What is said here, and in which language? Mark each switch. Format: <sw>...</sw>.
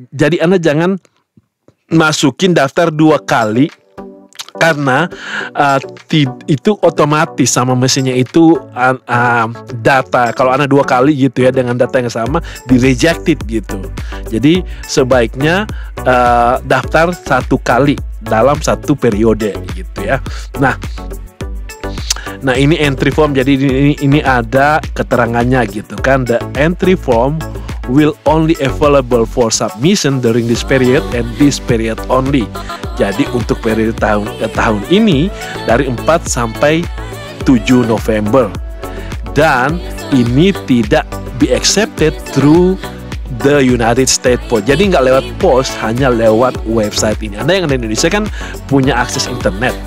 <id>Jadi Anda jangan masukin daftar 2 kali, karena itu otomatis sama mesinnya itu data, kalau Anda 2 kali gitu ya dengan data yang sama di rejected gitu. Jadi sebaiknya daftar 1 kali dalam 1 periode gitu ya. Nah ini entry form, jadi ini ada keterangannya gitu kan.</id> <en>The entry form will only available for submission during this period and this period only.</en> <id>Jadi untuk periode tahun ini dari 4 sampai 7 November. Dan ini tidak be accepted through the United States Post. Jadi nggak lewat pos, hanya lewat website ini. Anda yang di Indonesia kan punya akses internet.</id>